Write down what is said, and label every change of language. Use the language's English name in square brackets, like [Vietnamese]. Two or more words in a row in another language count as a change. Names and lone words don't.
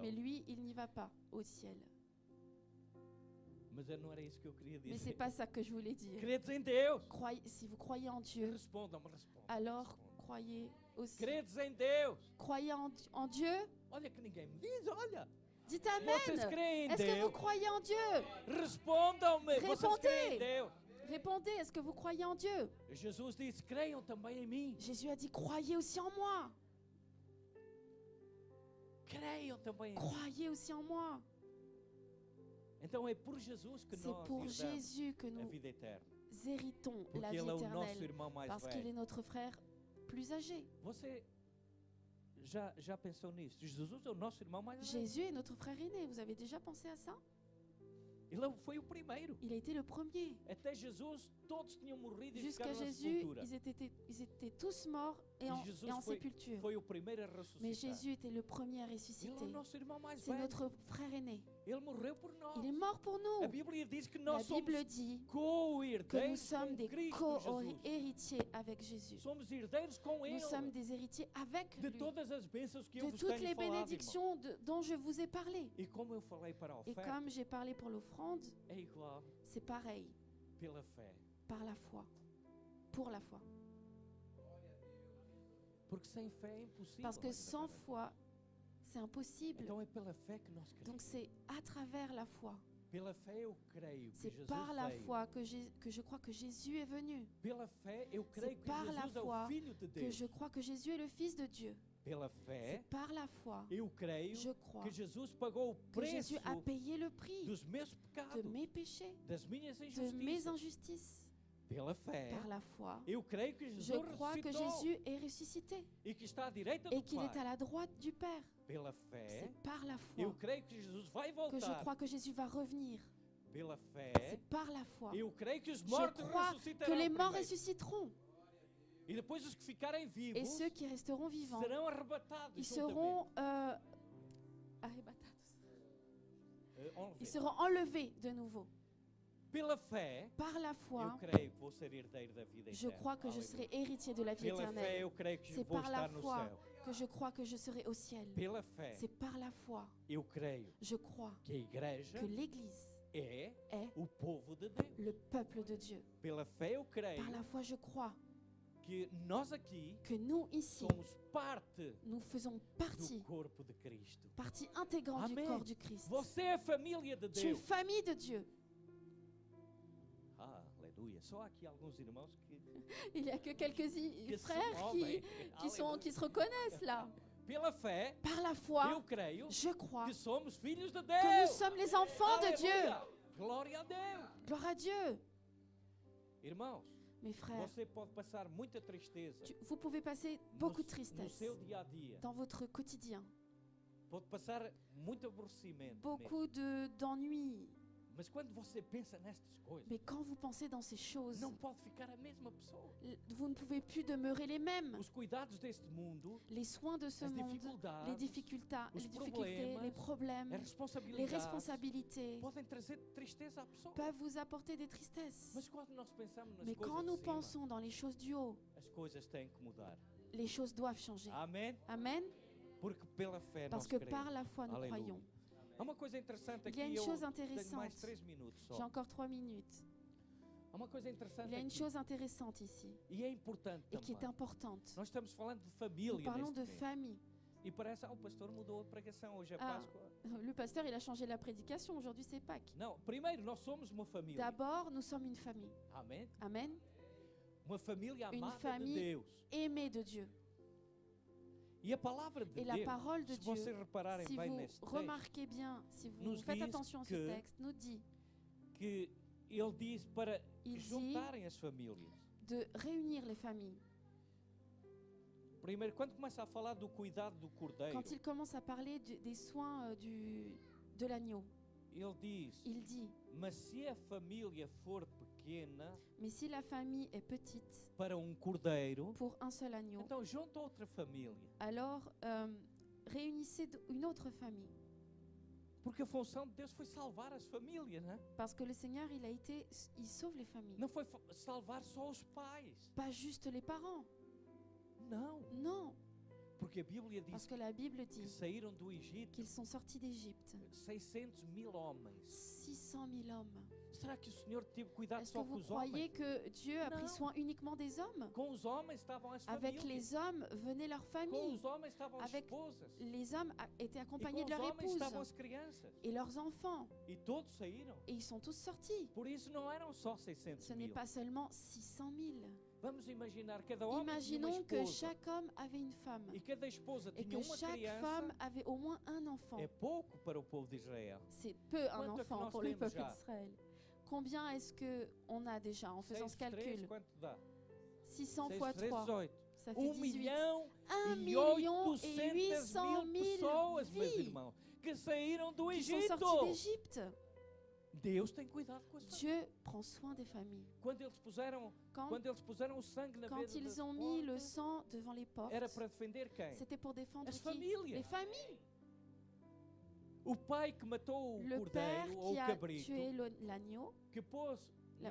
[French] Mais lui, il n'y va pas au ciel. [Portuguese] Mas não era isso que eu queria [French] Mais [Portuguese] dizer. [French] c'est pas ça que je voulais dire. [Portuguese] Credes em Deus. [French] Si vous croyez en Dieu, [Portuguese] Respondam-me. [French] alors croyez aussi. [Portuguese] Credes em Deus. [French] Croyez en Dieu. [Portuguese] Olha que ninguém me diz, olha. [French] Dites [Portuguese] Vocês [French] Amen. [Portuguese] creem em [French] Est-ce que vous [Portuguese] Deus? [French] croyez en Dieu? [Portuguese] Respondam-me. Vocês creem em Deus. [French] Répondez, est-ce que vous croyez en Dieu? [Portuguese] Jesus disse, creiam também em mim. [French] Jésus a dit, croyez aussi en moi. [Portuguese] Creiam também em mim. [French] Croyez aussi en moi. [Portuguese] Então é por Jesus que [French] C'est [Portuguese] nós [French] pour [Portuguese] herdamos [French] Jésus que [Portuguese] a [French] nous [Portuguese] vida eterna. [French] héritons [Portuguese] Porque [French] la vie [Portuguese] ele é o nosso [French] éternelle. [Portuguese] irmão mais [French] Parce qu'il est [Portuguese] velho. [French] notre frère plus âgé. [Portuguese] Você já pensou nisso? Jesus é o nosso irmão mais velho. [French] Jésus est notre frère aîné. Vous avez déjà pensé à ça? [Portuguese] Ele foi o primeiro. [French] Il a été le premier. [Portuguese] Até Jesus, todos tinham morrido e [French] Jusqu'à [Portuguese] ficaram na [French] Jésus, [Portuguese] sepultura. [French] ils étaient tous morts et en [Portuguese] Jesus foi, [French] sépulture. [Portuguese] foi o primeiro a [French] Mais [Portuguese] ressuscitar. [French] Jésus était le premier à [Portuguese] Ele é [French] ressusciter. [Portuguese] o nosso irmão mais [French] C'est [Portuguese] velho. [French] notre frère aîné. [Portuguese] Ele morreu por nós. [French] Il est mort pour nous. [Portuguese] A Bíblia diz que [French] La [Portuguese] nós somos [French] Bible dit que nous [Portuguese] co-herdeiros [French] sommes [Portuguese] com [French] des [Portuguese] Cristo Jesus. [French] co-héritiers avec Jésus. [Portuguese] Somos herdeiros com [French] Nous [Portuguese] Ele. [French] sommes des héritiers avec [Portuguese] De [French] lui. [Portuguese] todas as bênçãos que eu [French] De [Portuguese] vos [French] toutes [Portuguese] tenho [French] les [Portuguese] falado, irmão. [French] bénédictions dont je vous ai parlé. [Portuguese] E como eu falei para a [French] Et [Portuguese] oferta, [French] comme j'ai parlé pour l'offrande, [Portuguese] é igual [French] c'est pareil, [Portuguese] pela fé. [French] par la foi. Pour la foi. [Portuguese] Porque sem fé é impossível. [French] Parce que [Portuguese] agradar [French] sans [Portuguese] a Deus. [French] foi, c'est impossible. [Portuguese] Então é pela fé que nós [French] Donc [Portuguese] cremos. [French] c'est à travers la foi. [Portuguese] Pela fé eu creio que [French] C'est [Portuguese] Jesus [French] par la [Portuguese] veio. [French] foi que je crois que Jésus est venu. [Portuguese] Pela fé eu creio que [French] par la [Portuguese] Jesus é [French] foi [Portuguese] o Filho de [French] Que [Portuguese] Deus. [French] je crois que Jésus est le Fils de Dieu. [Portuguese] Pela [French] C'est [Portuguese] fé [French] par la foi, [Portuguese] eu creio [French] je crois, [Portuguese] que Jesus pagou o [French] que [Portuguese] preço [French] Jésus a payé le prix [Portuguese] dos meus [French] de [Portuguese] pecados, [French] mes péchés, [Portuguese] das minhas [French] de mes [Portuguese] injustiças. [French] injustices. [Portuguese] Pela fé [French] Par la foi, [Portuguese] eu creio que [French] je [Portuguese] Jesus [French] crois que [Portuguese] ressuscitou [French] Jésus est ressuscité [Portuguese] e que está à direita [French] et [Portuguese] do [French] qu'il est à [Portuguese] Pai. [French] la droite du Père. [Portuguese] Pela [French] C'est [Portuguese] fé [French] par la [Portuguese] eu [French] foi [Portuguese] creio que Jesus vai [French] que je [Portuguese] voltar. [French] crois que Jésus va revenir. [Portuguese] Pela fé [French] C'est par la foi [Portuguese] eu creio que os [French] Je [Portuguese] mortos [French] crois que [Portuguese] ressuscitarão [French] les morts [Portuguese] primeiro. [French] ressusciteront [Portuguese] E depois os que ficarem [French] et [Portuguese] vivos [French] ceux qui resteront vivants, [Portuguese] serão arrebatados. [French] ils [Portuguese] juntamente. [French] seront arrebatados. Enlevés. Ils seront enlevés de nouveau. [Portuguese] Pela fé [French] Par la [Portuguese] eu [French] foi, [Portuguese] creio que vou ser herdeiro da vida [French] je [Portuguese] eterna. [French] crois que je [Portuguese] Aleluia. [French] serai héritier de la vie [Portuguese] Pela fé [French] éternelle. [Portuguese] eu creio que [French] C'est [Portuguese] vou [French] par la [Portuguese] estar no [French] foi [Portuguese] céu. [French] que je crois que je serai au ciel. [Portuguese] Pela fé [French] C'est par la foi, [Portuguese] eu creio [French] je crois, [Portuguese] que a igreja [French] que l'Église [Portuguese] é [French] est [Portuguese] o povo de Deus. [French] le peuple de Dieu. [Portuguese] Pela fé eu creio [French] Par la foi, je crois [Portuguese] que nós aqui [French] que nous, ici, [Portuguese] somos parte [French] nous faisons [Portuguese] do [French] partie, [Portuguese] corpo de Cristo. [French] partie intégrante du [Portuguese] Amém. [French] corps du Christ. [Portuguese] Você é família de [French] Tu es [Portuguese] Deus. [French] famille de Dieu. [Portuguese] Ah, aleluia. Só aqui alguns irmãos que [French] Il n'y a que quelques que frères [Portuguese] são homens. [French] qui se reconnaissent là. [Portuguese] Pela fé [French] Par la foi, [Portuguese] eu creio [French] je crois [Portuguese] que somos filhos de [French] que nous [Portuguese] Deus. [French] sommes les enfants de Dieu. [Portuguese] Aleluia. Glória a Deus. [French] Gloire à Dieu. [Portuguese] Irmãos, [French] Mes frères, [Portuguese] você pode passar muita tristeza [French] vous pouvez passer beaucoup de [Portuguese] no [French] tristesse [Portuguese] seu dia a dia. [French] dans votre quotidien, [Portuguese] Pode passar muito aborrecimento. mesmo. [French] beaucoup d'ennuis. [Portuguese] Mas quando você pensa nestas coisas, [French] Mais quand vous pensez dans ces choses, [Portuguese] não pode ficar a mesma pessoa. [French] vous ne pouvez plus demeurer les mêmes. [Portuguese] Os cuidados deste mundo, [French] Les soins de ce [Portuguese] as [French] monde, [Portuguese] dificuldades, [French] les difficultés, [Portuguese] os [French] les [Portuguese] problemas, [French] problèmes, [Portuguese] as [French] les [Portuguese] responsabilidades [French] responsabilités [Portuguese] podem trazer tristeza à pessoa. [French] peuvent vous apporter des tristesses. [Portuguese] Mas quando nós pensamos nas [French] Mais [Portuguese] coisas [French] quand [Portuguese] de [French] nous [Portuguese] cima, [French] pensons dans les choses du haut, [Portuguese] as coisas têm que mudar. [French] les choses doivent changer. [Portuguese] Amém? [French] Amen. [Portuguese] Porque pela fé [French] Parce [Portuguese] nós [French] que [Portuguese] cremos. [French] par la foi, nous [Portuguese] Aleluia. [French] croyons. [Portuguese] Há uma coisa interessante [French] Il y [Portuguese] aqui, [French] a une [Portuguese] eu [French] chose [Portuguese] tenho mais [French] intéressante. [Portuguese] 3 minutos só. [French] J'ai encore 3 minutes. [Portuguese] Há uma coisa interessante [French] Il y a une [Portuguese] aqui, [French] chose intéressante ici [Portuguese] e é importante [French] et qui est [Portuguese] também. [French] importante. [Portuguese] Nós estamos falando de [French] Nous [Portuguese] família [French] parlons [Portuguese] neste [French] de [Portuguese] momento. [French] famille. [Portuguese] E parece, o pastor mudou a pregação, hoje é Ah. Páscoa. [French] Le pasteur, il a changé la prédication. Aujourd'hui, c'est Pâques. [Portuguese] Não, primeiro, nós somos uma família. [French] D'abord, nous sommes une famille. [Portuguese] Amém? [French] Amen. [Portuguese] Uma família [French] Une [Portuguese] amada de [French] famille [Portuguese] Deus. [French] Aimée de Dieu. [Portuguese] E a palavra de [French] Et la [Portuguese] Deus, [French] parole de [Portuguese] se vocês [French] Dieu, [Portuguese] repararem [French] si [Portuguese] bem [French] vous [Portuguese] neste texto, [French] remarquez bien, si vous nous faites dit attention à ce que- texte, nous dit [Portuguese] que ele diz para [French] Il dit- [Portuguese] juntarem as famílias. [French] de réunir les familles. [Portuguese] Primeiro, quando começa a falar do cuidado do cordeiro, [French] Quand il commence à parler des soins de l'agneau, [Portuguese] ele diz, [French] il dit, [Portuguese] mas se a família for pequena [French] mais si la famille est petite [Portuguese] para cordeiro, [French] pour un seul agneau, [Portuguese] então junta outra família. [French] alors réunissez une autre famille. [Portuguese] Porque a função de Deus foi salvar as famílias, né? [French] Parce que le Seigneur, il sauve les familles. [Portuguese] Não foi salvar só os pais. [French] Pas juste les parents. [Portuguese] Não, [French] Non, [Portuguese] porque a Bíblia diz [French] parce que la Bible [Portuguese] que [French] dit [Portuguese] saíram do Egito [French] qu'ils sont sortis d'Égypte. [Portuguese] 600.000 homens. [French] 600 000 hommes. [Portuguese] Será que o Senhor teve cuidado [French] Est-ce que [Portuguese] só com [French] vous [Portuguese] os homens? [French] croyez que Dieu a pris Non. soin uniquement des hommes? [Portuguese] Com os homens estavam as [French] Avec [Portuguese] famílias. [French] les hommes venaient leurs [Portuguese] Com [French] familles. [Portuguese] os homens estavam as [French] Avec [Portuguese] esposas. [French] Les hommes étaient [Portuguese] E [French] accompagnés [Portuguese] com [French] de [Portuguese] os [French] leur [Portuguese] homens [French] épouse [Portuguese] estavam as crianças. [French] et leurs enfants. [Portuguese] E todos saíram. [French] Et ils sont tous sortis. [Portuguese] Por isso não eram só 600 [French] Ce n'est [Portuguese] mil. [French] pas seulement 600 000. [Portuguese] Vamos imaginar, cada homem tinha uma [French] Imaginons que [Portuguese] esposa. [French] chaque homme avait une femme [Portuguese] E cada esposa [French] et [Portuguese] tinha [French] que [Portuguese] uma [French] chaque [Portuguese] criança. [French] femme avait au moins un enfant. [Portuguese] É pouco para o povo de Israel. [French] C'est peu un [Portuguese] Quanto é que [French] enfant [Portuguese] nós [French] pour le [Portuguese] temos [French] peuple [Portuguese] já? [French] d'Israël. Combien est-ce qu'on a déjà en faisant 6 ce [Portuguese] vezes 3, [French] calcul? [Portuguese] quanto dá? 600 [French] 6 fois [Portuguese] vezes 3, 18. [French] ça fait 18. [Portuguese] 1 [French] 1 [Portuguese] milhão [French] million [Portuguese] e [French] et 800 [Portuguese] 800 mil [French] 000 [Portuguese] pessoas, meus [French] vies [Portuguese] irmãos, que saíram do [French] qui sont [Portuguese] Egito. [French] sortis d'Égypte. [Portuguese] Deus tem cuidado com as famílias. [French] Dieu prend soin des familles. [Portuguese] Quando eles puseram o sangue na [French] Quand [Portuguese] beira [French] ils [Portuguese] das [French] ont mis le [Portuguese] portas, [French] sang devant les portes, [Portuguese] era para defender quem? [French] c'était pour défendre [Portuguese] As [French] qui? [Portuguese] famílias. [French] Les familles. [Portuguese] O pai que matou o [French] Le père [Portuguese] cordeiro ou [French] qui [Portuguese] o [French] a [Portuguese] cabrito, [French] tué l'agneau [Portuguese] que pôs nas